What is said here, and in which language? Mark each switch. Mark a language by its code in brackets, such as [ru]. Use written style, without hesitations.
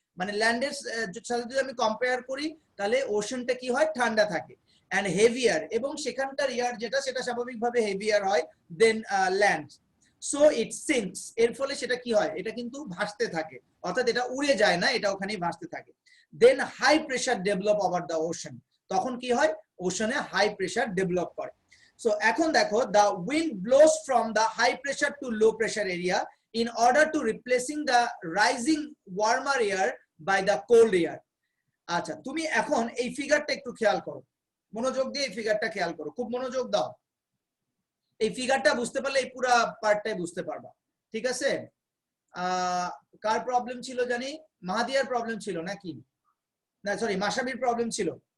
[bn] মানে ল্যান্ডের সাথে যদি আমি কম্পেয়ার করি, তাহলে ওশানটা কি হয়, ঠান্ডা থাকে, এন্ড হেভিয়ার, এবং সেখানকার এয়ার যেটা, সেটা স্বাভাবিকভাবে হেভিয়ার হয় [en] Than land. So it sinks, [bn] এর ফলে সেটা কি হয়, এটা কিন্তু ভাসতে থাকে, অর্থাৎ এটা উড়ে যায় না, এটা ওখানেই ভাসতে থাকে। [en] then high pressure develop over the ocean, [bn] তখন কি হয়, ওশানে হাই প্রেসার ডেভেলপ করে। সো এখন দেখো, [en] the wind blows from the high pressure to low pressure area in order to replacing the rising warmer air by the cold air. [bn] আচ্ছা তুমি এখন এই ফিগারটা একটু খেয়াল করো, মনোযোগ দিয়ে এই ফিগারটা খেয়াল করো, খুব মনোযোগ দাও। এই ফিগারটা বুঝতে পারলে এই পুরো পার্টটাই বুঝতে পারবা, ঠিক আছে? কার প্রবলেম ছিল জানি, মাহাদিয়ার প্রবলেম ছিল নাকি, না সরি মাসাবির প্রবলেম ছিল।